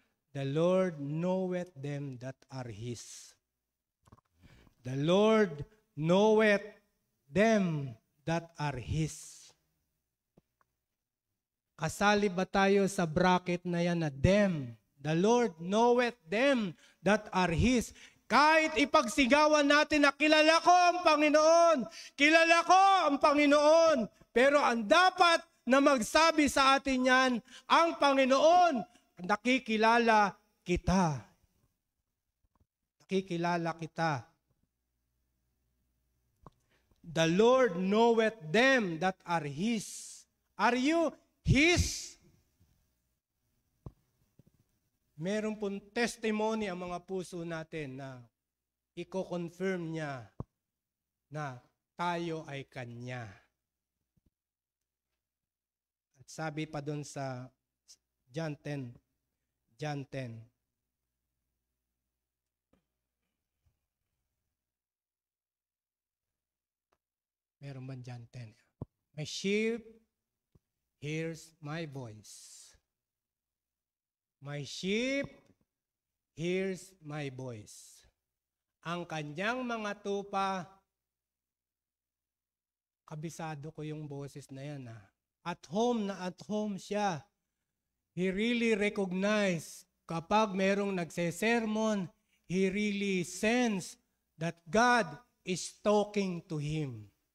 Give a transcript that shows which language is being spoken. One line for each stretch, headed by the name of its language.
English: The Lord knoweth them that are His. The Lord knoweth them that are His.
Filipino: Kasali ba tayo sa bracket na yan na them?
English: The Lord knoweth them that are His.
Filipino: Kahit ipagsigawan natin na kilala ko ang Panginoon, kilala ko ang Panginoon, pero ang dapat na magsabi sa atin yan, ang Panginoon, nakikilala kita. Nakikilala kita.
English: The Lord knoweth them that are His. Are you His?
Filipino: Meron pong testimony ang mga puso natin na i-confirm niya na tayo ay Kanya. At sabi pa doon sa John 10, meron ba John 10?
English: My sheep hears my voice. My sheep hears my voice.
Filipino: Ang kanyang mga tupa, kabisado ko yung boses na yan. At home siya.
English: He really recognized
Filipino: kapag merong nagsesermon,
English: he really sensed that God is talking to him.